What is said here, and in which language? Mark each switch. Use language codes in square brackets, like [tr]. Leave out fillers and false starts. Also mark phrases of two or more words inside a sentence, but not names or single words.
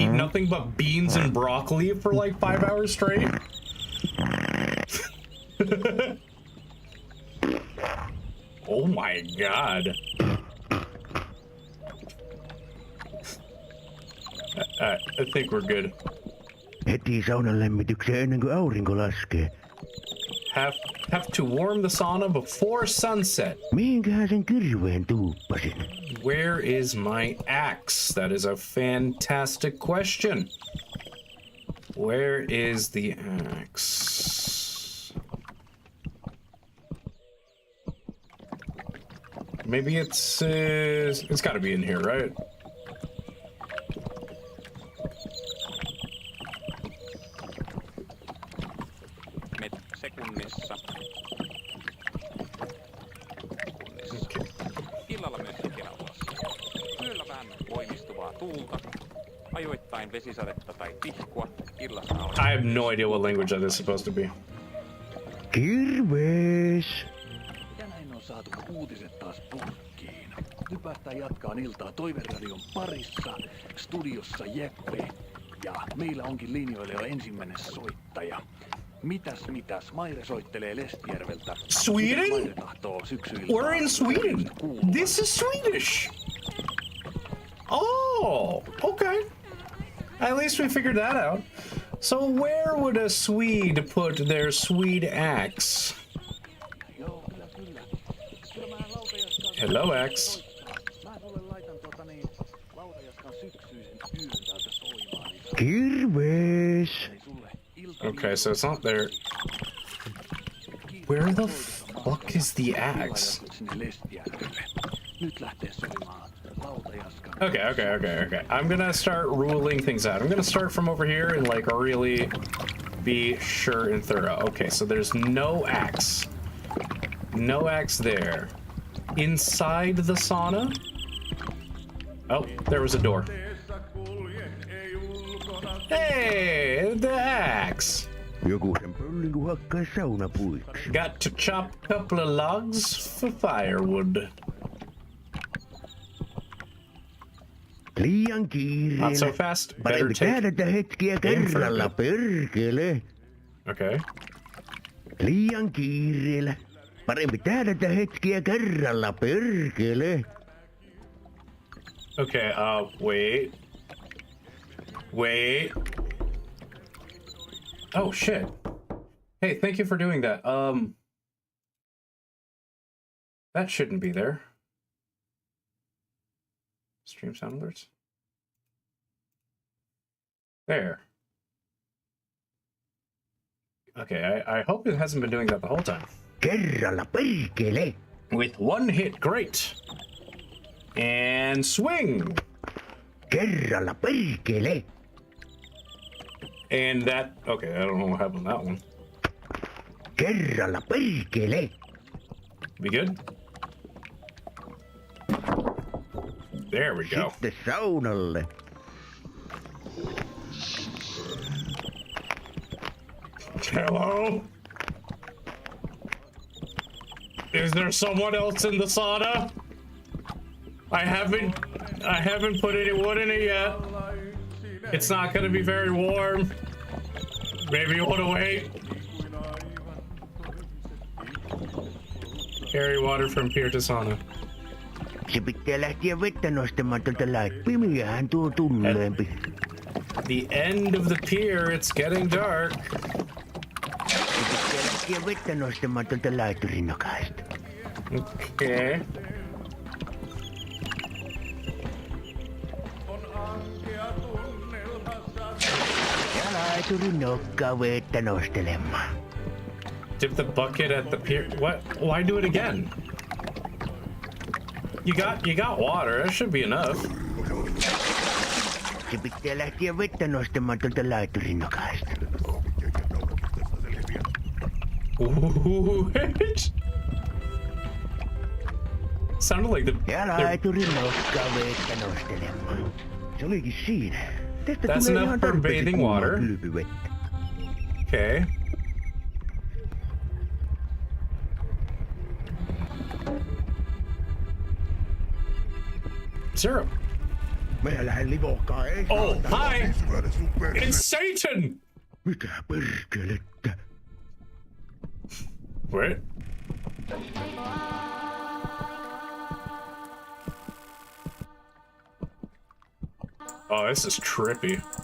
[en] Nothing but beans and broccoli for like 5 hours straight? Oh my god. I think we're good. [fi] Heti saunan lämmitykseen ennen kuin aurinko laskee. [en] have to warm the sauna before sunset. [fi] Mihinkähän sen kirveen tuuppasin? [en] Where is my axe? That is a fantastic question. Where is the axe? Maybe it's got to be in here, right? [fi] Sekunnissa. Illalla myös sikinaulassa. Yöllä vähän voimistuvaa tuulta. Ajoittain vesisadetta tai tihkua. Illassa aurinko. [en] I have no idea what language that is supposed to be. [fi] Kirves! Ja näin on saatu uutiset taas purkkiin. Nyt päästään jatkaan iltaa Toiveradion parissa. Studiossa Jeppe. Ja meillä onkin linjoilla jo ensimmäinen soittaja. Mitäs, Maire soittelee Lestijärveltä. [en] Sweden? [fi] Maire tahtoo syksyillä. [en] We're in Sweden. This is Swedish. Oh, okay. At least we figured that out. So where would a Swede put their Swede axe? [fi] Joo, kyllä. Kyllä mä lautajaskaan... [en] Hello, axe. [fi] Mä sulle laitan lautajaskaan syksyisen yön täältä soimaan. Kirves! [en] Okay, so it's not there. Where the fuck is the axe? Okay. I'm gonna start ruling things out. I'm gonna start from over here and like really be sure and thorough. Okay, so there's no axe. No axe there. Inside the sauna? Oh, there was a door. Hey, the axe. [fi] Joku sen pöllin kun hakkaa saunapuiksi. [en] Got to chop a couple of logs for firewood. [fi] Liian kiireellä. [en] Not so fast. Better [fi] Parempi [en] take [fi] tähdätä hetkiä kerralla, perkele. [en] Okay. [fi] Liian kiireellä. Parempi tähdätä hetkiä kerralla, perkele. [en] Okay, wait. Oh shit. Hey, thank you for doing that. That shouldn't be there. Stream sound alerts. There. Okay, I hope it hasn't been doing that the whole time. [fi] Kerralla, perkele. [en] With one hit, great. And swing. [fi] Kerralla, perkele. [en] And that, okay, I don't know what happened on that one. [fi] Kerralla, perkele. [en] Be good? There we go. [fi] Sitten saunalle. [en] Hello? Is there someone else in the sauna? I haven't put any wood in it yet. It's not gonna be very warm. Maybe you wanna wait? Carry water from pier to sauna. [fi] Se pitää lähteä vettä nostamaan tuolta lait. Pimeähän tuo tulleempi. [en] The end of the pier, it's getting dark. [fi] Se pitää lähteä vettä nostamaan tuolta laiturin nokasta. [en] Okay. [fi] Ja laiturin nokkaa vettä nostelemaan. [en] Dip the bucket at the pier. What? Why do it again? You got water. That should be enough. [fi] Se pitää lähteä vettä nostamaan tuolta laiturin nokasta. [en] Sounded like the. [fi] Ja laiturin nokkaa vettä nostelemaan. Se olikin siinä. Tästä [en] That's [fi] tulee [en] enough [fi] ihan [en] for [fi] tarpeeksi [en] bathing [fi] kuumaa [en] water. [fi] kylpyvettä. [en] Okay. Zero. [fi] Mä lähden livohkaa, ei [en] Oh, [fi] saatana. [en] hi! It's Satan! [fi] Mitä perkelettä? [en] What? Oh, this is trippy.